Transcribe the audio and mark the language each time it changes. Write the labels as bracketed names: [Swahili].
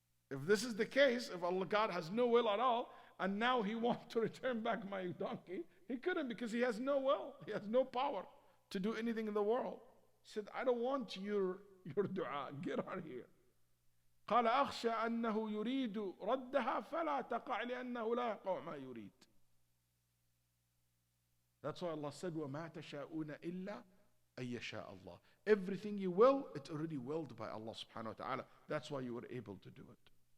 [English] If this is the case, if Allah God has no will at all, and now he wants to return back my donkey, he couldn't because he has no will. He has no power to do anything in the world. He said, I don't want your dua. Get out of here. [Arabic] قال أخشى أنه يريد ردها فلا تقع لأنه لا يقع ما يريد. [English] That's why Allah said, [Arabic] وَمَا تَشَاءُونَ إِلَّا أَن يَشَاءَ اللَّهُ. [English] Everything you will, it's already willed by Allah subhanahu wa ta'ala. That's why you were able to do it.